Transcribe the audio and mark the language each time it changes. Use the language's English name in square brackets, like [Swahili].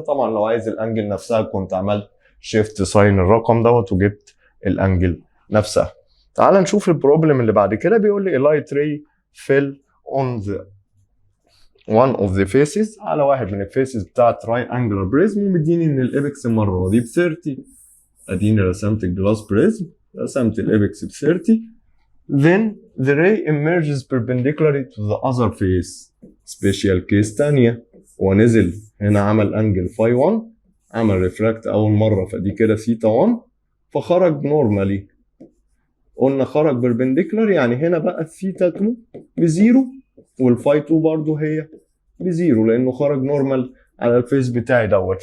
[Arabic] طبعا لو عايز الانجل نفسها كنت عملت شيفت ساين الرقم دوت وجبت الانجل نفسها. تعال نشوف البروبلم اللي بعد كده. بيقول لي [English] light ray fell on the one of the faces، [Arabic] على واحد من الفيسز بتاع triangular prism، ومديني ان الابكس المره دي ب 30. اديني رسمت الجلاس بريزم، رسمت الابكس ب 30. [English] Then the ray emerges perpendicularly to the other face. [Arabic] Special case تانية، ونزل هنا عمل انجل فاي 1، عمل ريفراكت اول مرة فدي كده ثيتا 1، فخرج نورمالي. قلنا خرج perpendicular يعني هنا بقى الثيتا 2 بزيرو والفاي 2 برضو هي بزيرو لانه خرج نورمال على الفيس بتاعي دوت.